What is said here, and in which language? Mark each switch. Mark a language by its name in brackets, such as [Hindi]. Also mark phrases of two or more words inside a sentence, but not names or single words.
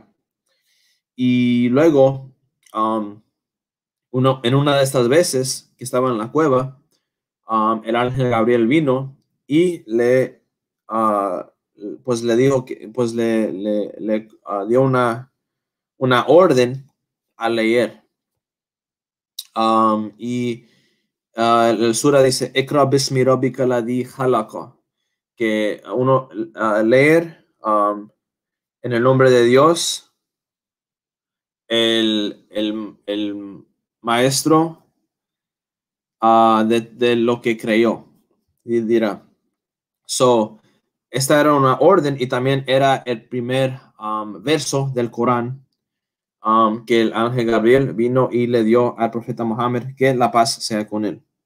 [Spanish] Y luego, en una de estas veces que estaba en la cueva, el ángel Gabriel vino y pues le dijo que, pues le dio una orden a leer. El sura dice, [Arabic] اقرأ باسم ربك الذي خلق, [Spanish] que uno leer en el nombre de Dios, el maestro de lo que creyó. Y dirá, esta era una orden y también era el primer verso del Corán que el ángel Gabriel vino y le dio al profeta Mohammed, que la paz sea con él.